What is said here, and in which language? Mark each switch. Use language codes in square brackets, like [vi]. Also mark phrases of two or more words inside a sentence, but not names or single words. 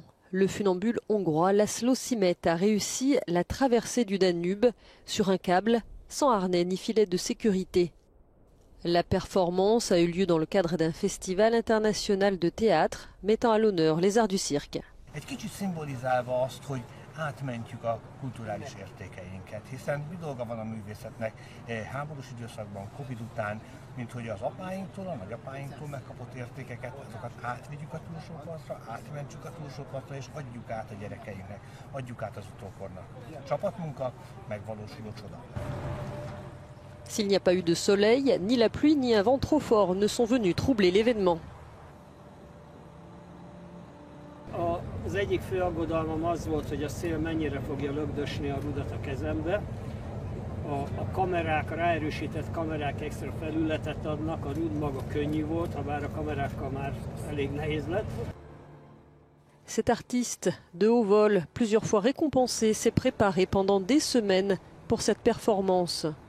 [fr] Le funambule hongrois Laszlo Simet a réussi la traversée du Danube sur un câble, sans harnais ni filet de sécurité. La performance a eu lieu dans le cadre d'un festival international de théâtre mettant à l'honneur les arts du cirque. [hu] Egy kicsit szimbolizálva azt, hogy átmentjük a kulturális értékeinket, hiszen mi dolga van a művészetnek háborús időszakban, Covid után, mint hogy az apáinktól, a nagyapáinktól megkapott értékeket, azokat átvigyük a túlsó partra, átmentsük a túlsó partra, és adjuk át a gyerekeinknek, adjuk át az utókornak. Csapatmunka, megvalósuló csoda. [fr] S'il n'y a pas eu de soleil, ni la pluie ni un vent trop fort ne sont venus troubler l'événement. [hu] Az egyik fő aggodalmam az volt, hogy a szél mennyire fogja lögdösni a rudat a kezembe. A kamerák, a ráerősített kamerák extra felületet adnak, a rud maga könnyű volt, ha bár a kamerákkal már elég nehéz lett. [fr] Cet artiste de haut vol, plusieurs fois récompensé, s'est préparé pendant des semaines pour cette performance.